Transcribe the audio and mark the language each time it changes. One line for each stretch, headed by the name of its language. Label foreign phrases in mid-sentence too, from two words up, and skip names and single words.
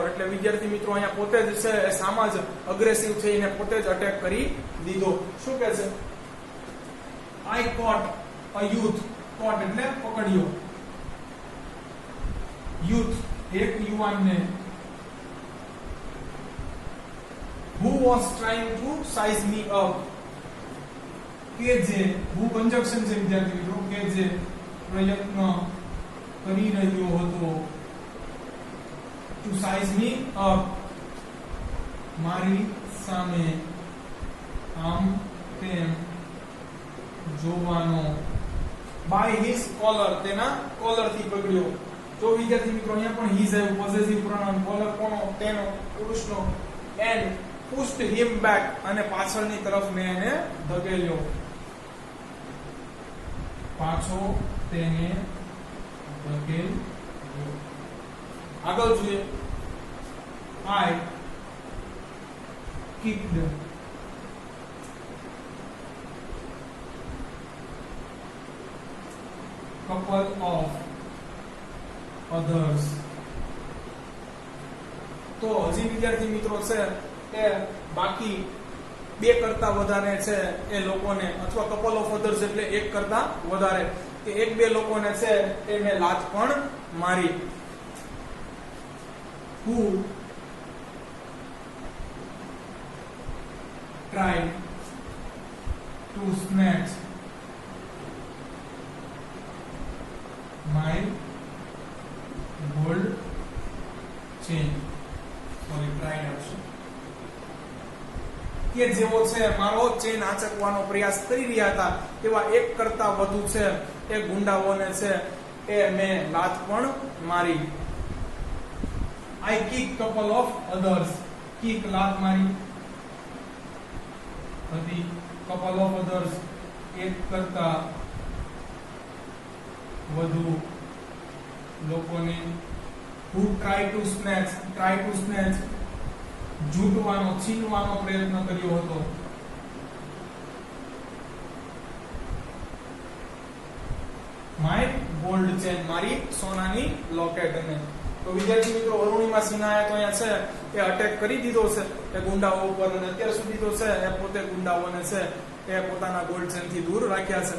Gujarati: એટલે વિદ્યાર્થી મિત્રો અહીંયા પોતે જ છે એ સામા જ અગ્રેસિવ થઈને પોતે જ અટેક કરી દીધો. શું કહે છે?
English: I caught a youth.
Gujarati: કોટ એટલે પકડ્યો. યુથ એક યુવાનને
English: was trying to size me up.
Gujarati: કે જે
English: who conjunction
Gujarati: છે વિદ્યાર્થી મિત્રો, કે જે પ્રયત્ન કરી રહ્યો હતો
English: to size me up,
Gujarati: મારી સામે આમ તેમ જોવાનો,
English: by his collar,
Gujarati: તેના કોલર થી પકડ્યો. જો વિદ્યાર્થી મિત્રો અહીંયા પણ his આવ્યું,
English: possessive pronoun,
Gujarati: કોલર કોનો, તેનો, પુરુષનો,
English: and pushed him back,
Gujarati: અને પાછળની તરફ મેં એને ધકેલ્યો, પાછો તેને ધકેલ્યો. આગળ જોઈએ,
English: I kicked couple of others.
Gujarati: તો હજી વિદ્યાર્થી મિત્રો છે એ બાકી બે કરતા વધારે છે એ લોકોને, અથવા
English: couple of others
Gujarati: એટલે એક કરતા વધારે, કે એક બે લોકોને છે એ મેં લાત પણ મારી.
English: Who tried to snatch my gold chain. Sorry, tried આવશે.
Gujarati: કે જેવો છે મારો ચેન આંચકવાનો પ્રયાસ કરી રહ્યા હતા તેવા એક કરતા વધુ છે એ ગુંડાઓને છે એ મેં લાત પણ મારી.
English: I kicked couple of others.
Gujarati: કિક લાત મારી હતી,
English: couple of others
Gujarati: એક કરતા વધુ લોકોને.
English: who try to snatch,
Gujarati: ઝૂંટવાનો, છીનવાનો પ્રયત્ન કર્યો હતો.
English: my gold chain,
Gujarati: મારી સોનાની લોકેટ. અને તો વિદ્યાર્થી મિત્રો અરુણિમા સિન્હાએ તો અહીંયા છે એ અટેક કરી દીધો છે એ ગુંડાઓ ઉપર, અને અત્યાર સુધી તો છે એ પોતે ગુંડાઓને છે એ પોતાના
English: gold chain
Gujarati: થી દૂર રાખ્યા છે.